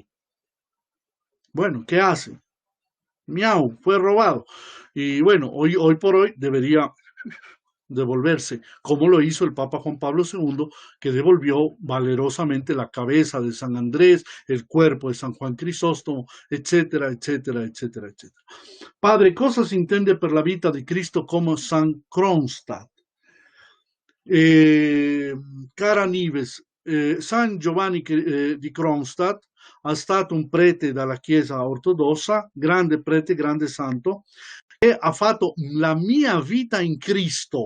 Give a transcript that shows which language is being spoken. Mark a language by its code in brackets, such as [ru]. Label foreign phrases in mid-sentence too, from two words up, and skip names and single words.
[es] Bueno, ¿qué hace? Miau, fue robado. Y bueno, hoy por hoy debería devolverse, como lo hizo el Papa Juan Pablo II, que devolvió valerosamente la cabeza de San Andrés, el cuerpo de San Juan Crisóstomo, etcétera, etcétera, etcétera, etcétera. [it] Padre, cosa si intende per la vita di Cristo come San Kronstadt? Cara Nives, San Giovanni di Kronstadt è stato un prete dalla Chiesa ortodossa, grande prete, grande santo, e ha fatto la mia vita in Cristo.